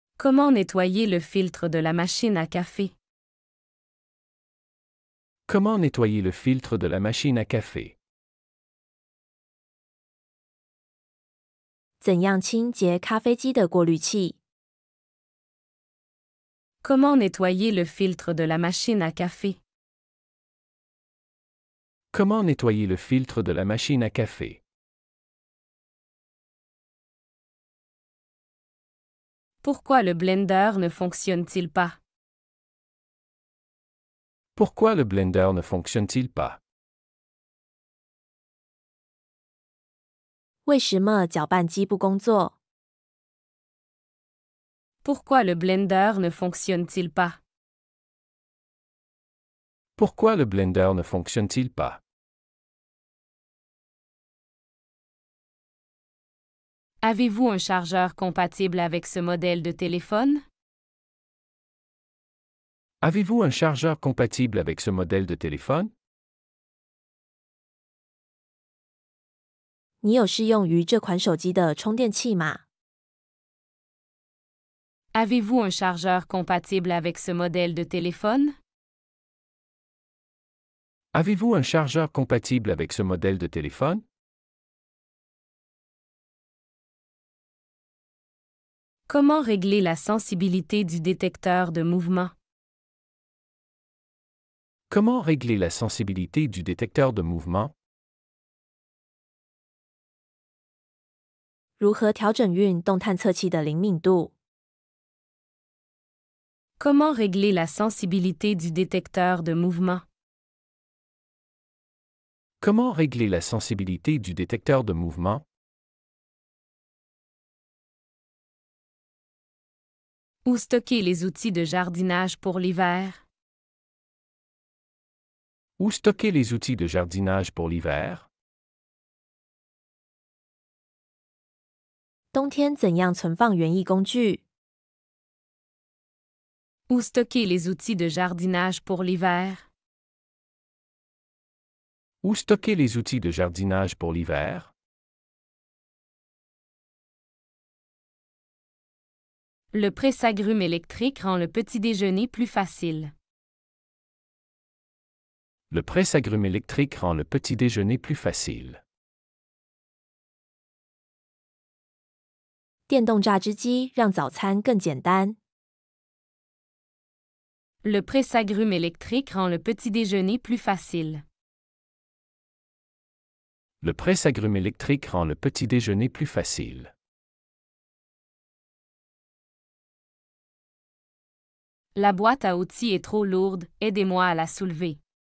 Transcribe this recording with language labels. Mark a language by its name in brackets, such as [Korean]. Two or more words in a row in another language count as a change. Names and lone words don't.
[French] Comment nettoyer le filtre de la machine à café? Comment nettoyer le filtre de la machine à café? [Chinese] 怎样清洁咖啡机的过滤器？ [French] Comment nettoyer le filtre de la machine à café? Comment nettoyer le filtre de la machine à café? Pourquoi le blender ne fonctionne-t-il pas? Pourquoi le blender ne fonctionne-t-il pas? [Chinese] 为什么搅拌机不工作？ [French] Pourquoi le blender ne fonctionne-t-il pas? Pourquoi le blender ne fonctionne-t-il pas? Avez-vous un chargeur compatible avec ce modèle de téléphone? Avez-vous un chargeur compatible avec ce modèle de téléphone? [Chinese] 你有适用于这款手机的充电器吗？ [French] Avez-vous un chargeur compatible avec ce modèle de téléphone? Avez-vous un chargeur compatible avec ce modèle de téléphone? Comment régler la sensibilité du détecteur de mouvement? Comment régler la sensibilité du détecteur de mouvement? [Chinese] 如何调整运动探测器的灵敏度？ [French] Comment régler la sensibilité du détecteur de mouvement? Comment régler la sensibilité du détecteur de mouvement? Où stocker les outils de jardinage pour l'hiver? Où stocker les outils de jardinage pour l'hiver? [Chinese] 冬天怎样存放园艺工具？ [French] Où stocker les outils de jardinage pour l'hiver? Où stocker les outils de jardinage pour l'hiver? Le presse-agrumes électrique rend le petit déjeuner plus facile. Le presse-agrumes électrique rend le petit déjeuner plus facile. [Chinese] 电动榨汁机让早餐更简单。 [French] Le presse-agrumes électrique rend le petit déjeuner plus facile. Le presse-agrumes électrique rend le petit déjeuner plus facile. La boîte à outils est trop lourde, aidez-moi à la soulever.